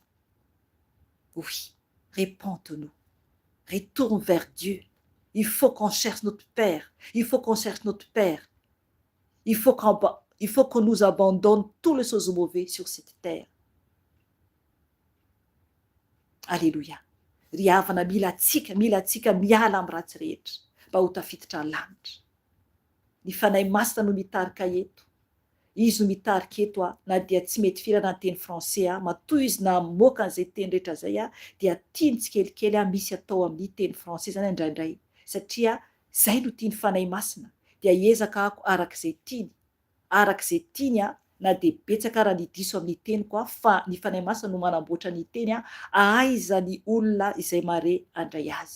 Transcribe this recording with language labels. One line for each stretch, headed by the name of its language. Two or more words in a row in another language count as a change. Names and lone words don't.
French: Oui, répentez-nous. Retourne vers Dieu. Il faut qu'on cherche notre Père. Il faut qu'on cherche notre Père. Il faut qu'on nous abandonne tous les choses mauvaises sur cette terre. Alléluia.
Malagasy: Riavana milatsika miala amin'ny ratsy rehetra mba ho tafiditra lanitra. Ny fanahy masina no mitarika eto. Izy no mitarika eto na dia tsy mety firana ny teny français matoa izy na moka an'izay teny rehetra zay dia tiany tsikelikely misy atao amin'ny teny français zany indraindray satria zay no tiany fanahy masina dia hiezaka ako arak'izay tiany na dia betsaka raha ny diso amin'ny teny koa fa ny fanahy masina no manamboatra ny teny ahaiza ny olona izay mare andray azy.